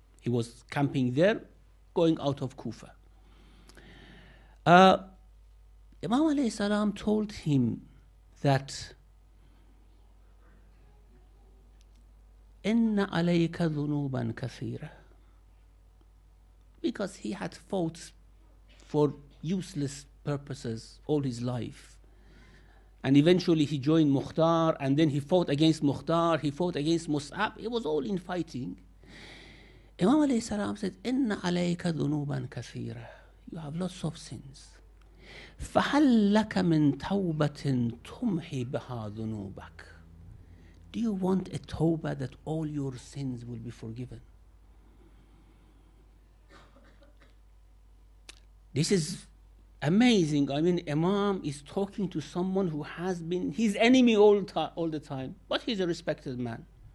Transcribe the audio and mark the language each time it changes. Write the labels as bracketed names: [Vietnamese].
[English] He was camping there, going out of Kufa. Imam alayhi salam told him that [Arabic] إن عليك ذنوبا كثيرة, [English] because he had fought for useless purposes all his life. And eventually he joined Mukhtar, and then he fought against Mukhtar, he fought against Mus'ab. It was all in fighting. Imam alayhi salam said, [Arabic] إن عليك ذنوبا كثيرة. [English] You have lots of sins. [Arabic] فهل لك من توبة تمحي بها ذنوبك? [English] Do you want a tawbah that all your sins will be forgiven? This is amazing. I mean, Imam is talking to someone who has been his enemy all the time, but he's a respected man.